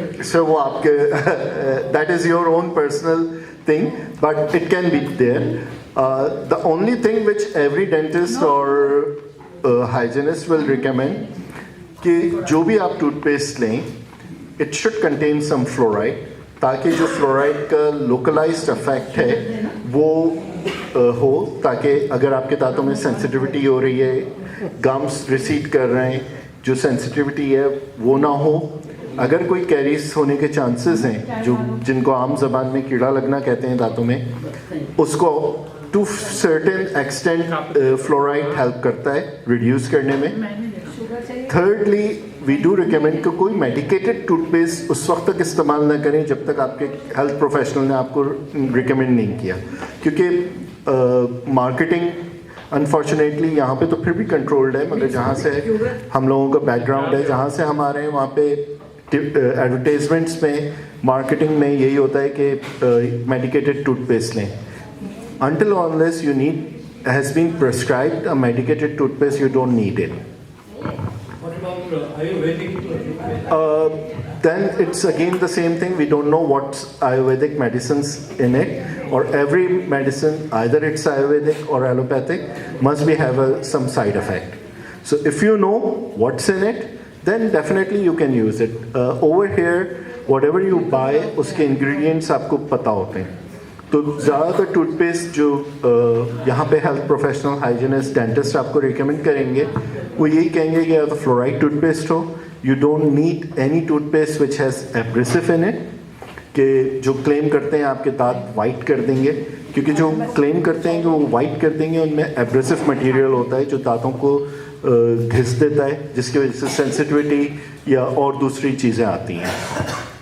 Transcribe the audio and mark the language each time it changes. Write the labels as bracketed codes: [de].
[en] So [hi] वो आपके [en] that is your own personal thing, but it can be there. The only thing which every dentist or hygienist will recommend [hi] कि जो भी आप toothpaste लें [en] it should contain some fluoride [hi] ताकि जो fluoride का लोकलाइज्ड इफेक्ट है वो हो ताकि अगर आपके दांतों में सेंसिटिविटी हो रही है, गम्स रिसीड कर रहे हैं, जो सेंसिटिविटी है वो ना हो. अगर कोई कैरीज होने के चांसेस हैं जो जिनको आम जबान में कीड़ा लगना कहते हैं दांतों में, उसको to certain extent fluoride help करता है रिड्यूस करने में. [en] thirdly we do recommend [hi] कि कोई मेडिकेटेड टूथपेस्ट उस वक्त तक इस्तेमाल ना करें जब तक आपके हेल्थ प्रोफेशनल ने आपको रिकमेंड नहीं किया, क्योंकि मार्केटिंग अनफॉर्चुनेटली यहाँ पे तो फिर भी कंट्रोल्ड है, मगर जहाँ से हम लोगों का बैकग्राउंड है, जहाँ से हम आ रहे हैं वहाँ पे एडवर्टाइजमेंट्स में, मार्केटिंग में यही होता है कि मेडिकेटेड टूथपेस्ट लें. [en] Until or unless you need has been prescribed a medicated toothpaste, you don't need it. What about Ayurvedic? Then it's again the same thing. We don't know what's Ayurvedic medicines in it, or every medicine, either it's Ayurvedic or allopathic, must be have some side effect. So if you know what's in it, then definitely you can use it. Over here, whatever you buy, [hi] उसके ingredients आपको पता होते हैं. तो ज़्यादातर toothpaste जो यहाँ पे हेल्थ प्रोफेशनल, हाइजीनिस्ट, डेंटिस्ट आपको रिकमेंड करेंगे वो यही कहेंगे कि या तो फ्लोराइड टूथपेस्ट हो. [en] you don't need any toothpaste which has abrasive in it, [hi] कि जो क्लेम करते हैं आपके दांत वाइट कर देंगे, क्योंकि जो क्लेम करते हैं कि वो वाइट कर देंगे उनमें एब्रेसिव मटेरियल होता है जो दांतों को घिस देता है, जिसकी वजह से सेंसिटिविटी या और दूसरी चीज़ें आती हैं.